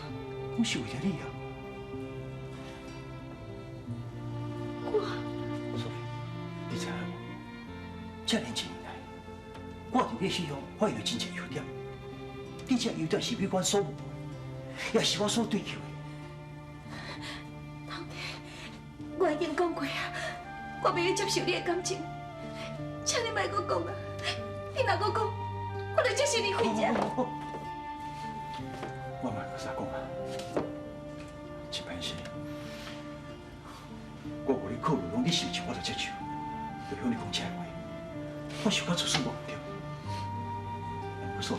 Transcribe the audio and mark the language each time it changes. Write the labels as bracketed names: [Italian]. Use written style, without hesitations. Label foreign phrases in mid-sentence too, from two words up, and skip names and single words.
[Min Nan Chinese] 我是为了你啊。苏玉，你知影无？这年1年来，我伫你身上发现了真侪优点，你这优点是美观所无，也是我所追求的。头家，我已经讲过啊，我袂去接受你的感情，请你莫阁讲啊！你若阁讲，我就即时离开这。我嘛搁啥讲啊？一摆是，我无咧考虑讲你是毋是我就接受，就向你讲这话，我想到自私无对，无所谓。